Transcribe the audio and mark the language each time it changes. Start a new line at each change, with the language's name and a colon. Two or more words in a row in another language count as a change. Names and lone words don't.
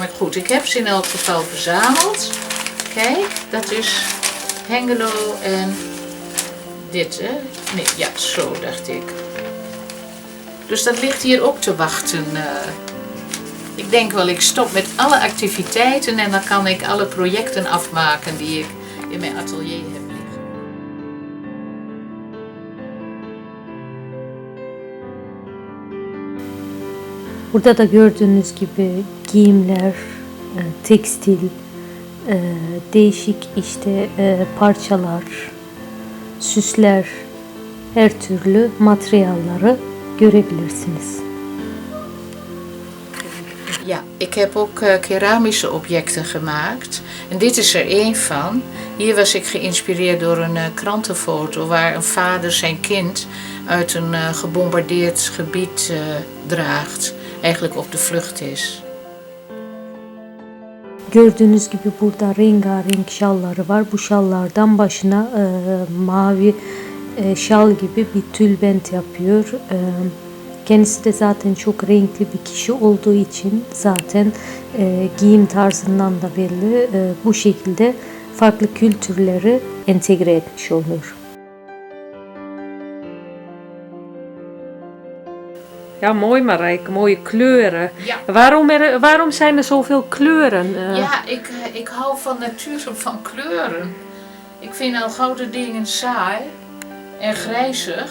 Dutch: Maar goed, ik heb ze in elk geval verzameld. Kijk, dat is Hengelo en dit, hè? Nee, ja, zo dacht ik. Dus dat ligt hier ook te wachten. Ik denk wel, ik stop met alle activiteiten en dan kan ik alle projecten afmaken die ik in mijn atelier heb liggen.
Turkish: Burada da gördüğünüz gibi giyimler, tekstil, değişik işte parçalar, süsler, her türlü materyalları görebilirsiniz.
Dutch: Ja, ik heb ook keramische objecten gemaakt. En dit is er één van. Hier was ik geïnspireerd door een krantenfoto waar een vader zijn kind uit een gebombardeerd gebied draagt. Eigenlijk op de vlucht is.
Turkish: Gördüğünüz gibi burada rengarenk şalları var. Bu şallardan başına mavi şal gibi bir tülbent yapıyor. Kendisi de zaten çok renkli bir kişi olduğu için zaten giyim tarzından da belli. Bu şekilde farklı kültürleri entegre etmiş oluyor.
Dutch: Ja, mooi Marijke, mooie kleuren. Ja. Waarom zijn er zoveel kleuren? Ja, ik hou van natuur, van kleuren. Ik vind al gouden dingen saai en grijzig.